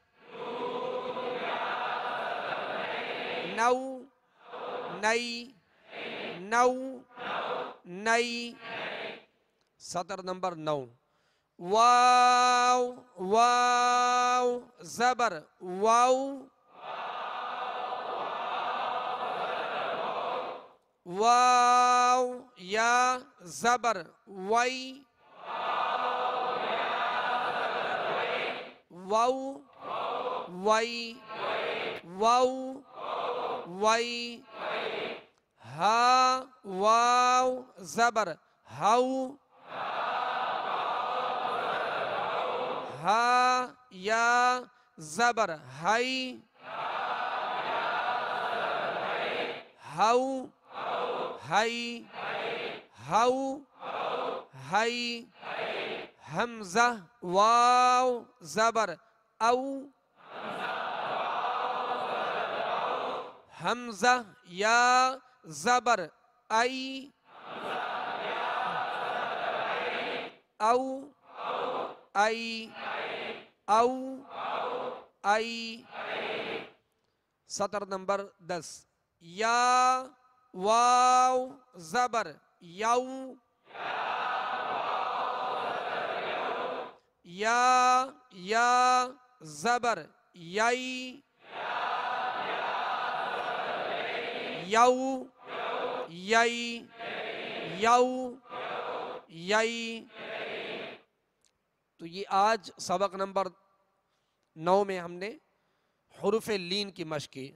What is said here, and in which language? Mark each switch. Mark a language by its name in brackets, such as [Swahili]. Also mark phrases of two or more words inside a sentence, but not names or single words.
[Urdu] نو نئی نو نئی سطر نمبر 9 واو واو زبر واو واو یا زبر وئی واو وئی واو وئی ہا واو زبر ہاؤ ہا یا زبر ہائی ہاؤ ہائی ہاؤ ہائی حمزہ واو زبر او حمزہ یا زبر ای او ای او ای سطر نمبر 10 یا واو زبر یو یا زبر یئی یو یئی یو یئی تو یہ آج سبق نمبر 9 میں ہم نے حروف لین کی مشق کی.